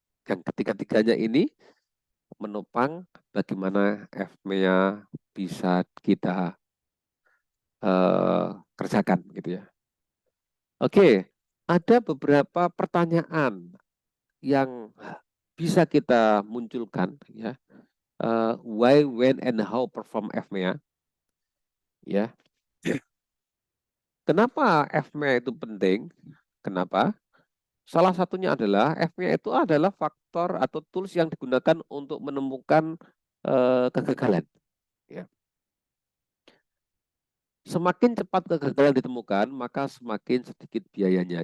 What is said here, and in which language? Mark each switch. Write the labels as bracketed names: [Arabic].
[Indonesian] Yang ketiga-tiganya ini menopang bagaimana FMEA bisa kita kerjakan, gitu ya. Oke, ada beberapa pertanyaan yang bisa kita munculkan, ya. [English] Why, when, and how perform FMEA, ya. [Indonesian] Kenapa FMEA itu penting? Kenapa? Salah satunya adalah FMEA itu adalah faktor atau tools yang digunakan untuk menemukan kegagalan. Ya. Semakin cepat kegagalan ditemukan, maka semakin sedikit biayanya.